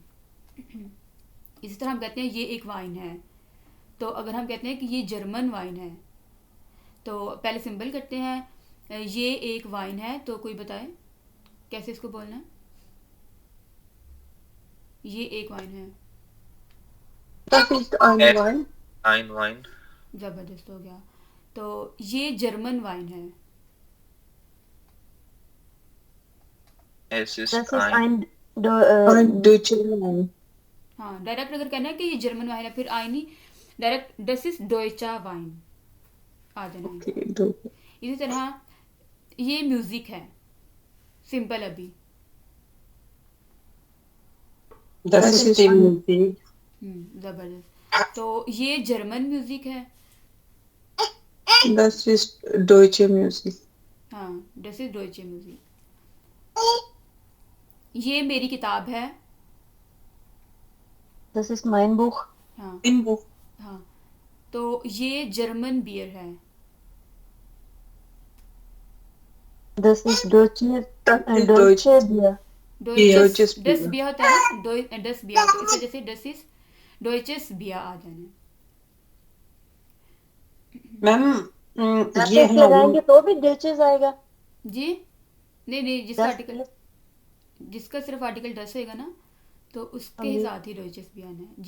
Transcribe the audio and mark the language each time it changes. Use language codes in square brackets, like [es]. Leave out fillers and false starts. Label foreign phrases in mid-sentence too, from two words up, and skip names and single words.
[hi] इसी तरह हम कहते हैं ये एक वाइन है, तो अगर हम कहते हैं कि ये [en] German wine [hi] है, तो पहले सिंबल करते हैं ये एक वाइन है, तो कोई बताए कैसे इसको बोलना है। ये एक वाइन है, [de] Das ist ein Wein. Ein Wein. [hi] ज़बरदस्त हो गया। तो ये [en] German wine [hi] है, [de] Es ist Das ist ein ein deutscher Wein. [hi] हाँ डायरेक्ट अगर कहना है कि ये [en] German wine [hi] है फिर आई नहीं, डायरेक्ट [de] das ist deutscher Wein [hi] आ जाना है। [de] Okay, du. [hi] इसी तरह ये म्यूजिक है, सिंपल अभी। [de] Das ist die Musik. [hi] ज़बरदस्त। तो ये [en] German music [hi] है, [de] Das ist deutsche Musik. [hi] हाँ [de] das ist deutsche Musik. [hi] ये मेरी किताब है, [de] Das ist mein Buch. [hi] हाँ [de] Mein Buch. [hi] हाँ। तो ये [en] German beer [hi] है, [de] Das ist deutsche, Das ist deutsche Bier. डोइचेस Deutsches डस Bier. [hi] बिया होता है ना, [de] das Bier, [hi] तो इस वजह से [de] das ist deutsches Bier [hi] आ जाना है। मैम ये Dस हमारी लगाएंगे तो भी deutsches आएगा। जी नहीं नहीं, जिसका [de] दस [hi] आर्टिकल जिसका सिर्फ आर्टिकल डस होएगा ना, तो उसके ही साथ ही डोइचेस भी आना है।